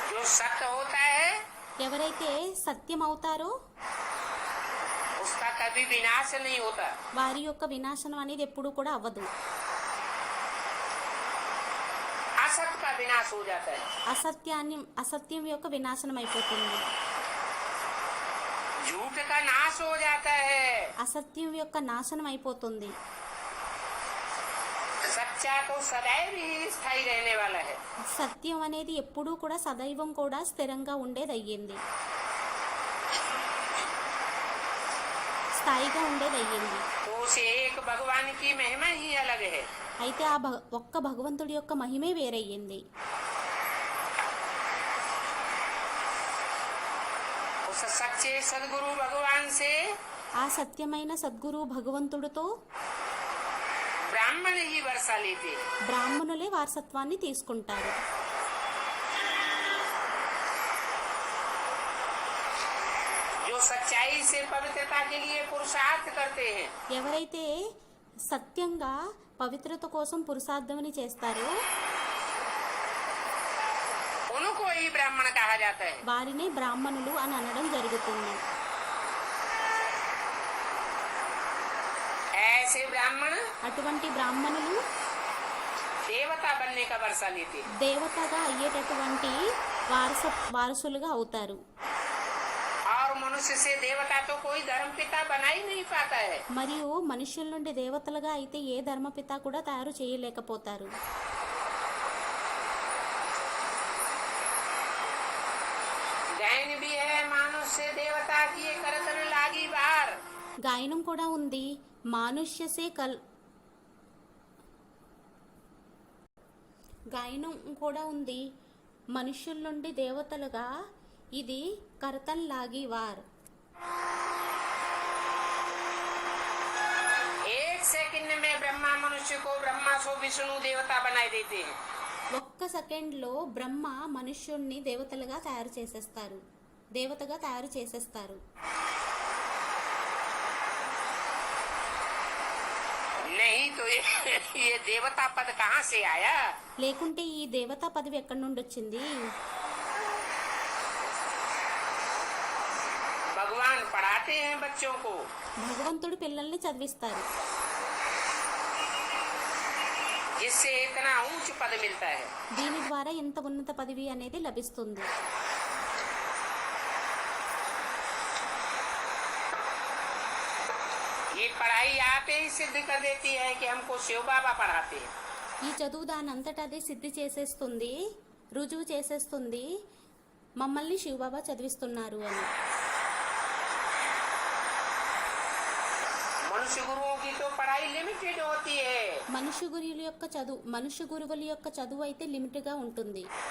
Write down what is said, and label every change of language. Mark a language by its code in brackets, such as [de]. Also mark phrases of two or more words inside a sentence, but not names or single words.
[hi] सत्य होता है [te] ఎవరైతే సత్యం అవుతారో [hi] उसका कभी विनाश नहीं होता। [te] వారి యొక్క వినాశనం అనేది ఎప్పుడూ కూడా అవ్వదు. [hi] असत्य का विनाश हो जाता है, [te] అసత్యం యొక్క వినాశనం అయిపోతుంది. [hi] झूठ का नाश हो जाता है, [te] అసత్యం యొక్క నాశనం అయిపోతుంది. [hi] सच्चा तो सदैव ही स्थायी रहने वाला है। [te] సత్యం అనేది ఎప్పుడూ కూడా సదైవం కూడా స్థిరంగా ఉండేది అయ్యింది, స్థాయిగా ఉండేది అయ్యింది. [hi] तो उस एक भगवान की महिमा ही अलग है। [te] అయితే ఆ ఒక్క భగవంతుడి యొక్క మహిమే వేరయ్యింది. [hi] उस सच्चे सदगुरु भगवान से [te] ఆ సత్యమైన సద్గురు భగవంతుడితో [hi] ब्राह्मण ही वर्षा लेते, [te] బ్రాహ్మణులే వారసత్వాన్ని తీసుకుంటారు. [hi] जो सच्चाई से पवित्रता के लिए पुरुषार्थ करते हैं, [te] ఎవరైతే సత్యంగా పవిత్రత కోసం పురుషార్థమని చేస్తారో [hi] उनको ही ब्राह्मण कहा जाता है। [te] వారినే బ్రాహ్మణులు అని అనడం జరుగుతుంది. [hi] ऐसे ब्राह्मण [te] అటువంటి బ్రాహ్మణులు [hi] देवता बनने का वर्षा लेते हैं। [te] దేవతగా అయ్యేటటువంటి వారసులుగా అవుతారు. [hi] और मनुष्य से देवता तो कोई धर्म पिता बना ही नहीं पाता है। [te] మరియు మనుషుల నుండి దేవతలుగా అయితే ఏ ధర్మపిత కూడా తయారు చేయలేకపోతారు. [hi] गायन भी है, मनुष्य देवता की करतन लागी बार। [te] గాయనం కూడా ఉంది, మానుష్యసే గాయనం కూడా ఉంది, మనుషుల నుండి దేవతలుగా ఇది [hi] करत न लागी बार. एक सेकंड में ब्रह्मा मनुष्य को ब्रह्मा सो विष्णु देवता बनाए देते हैं। [te] ఒక్క సెకండ్లో బ్రహ్మ మనుష్యుణ్ణి దేవతగా తయారు చేసేస్తారు. [hi] नहीं तो ये देवता पद कहाँ से आया? [te] లేకుంటే ఈ దేవతా పదవి ఎక్కడి నుండి వచ్చింది? [hi] भगवान पढ़ाते हैं बच्चों को, [te] భగవంతుడు పిల్లల్ని చదివిస్తారు, [hi] जिससे इतना ऊंच पद मिलता है। [te] దీని ద్వారా ఇంత ఉన్నత పదవి అనేది లభిస్తుంది. [hi] ये पढ़ाई आपे ही सिद्ध कर देती है कि हमको शिव बाबा पढ़ाते हैं। [te] ఈ చదువు దానంతటా అదే సిద్ధి చేసేస్తుంది, రుజువు చేసేస్తుంది మమ్మల్ని శివబాబా చదివిస్తున్నారు అని. [hi] मनुष्य गुरुओं की तो पढ़ाई लिमिटेड होती है। [te] మనుష్య గురువుల యొక్క చదువు అయితే లిమిట్గా ఉంటుంది.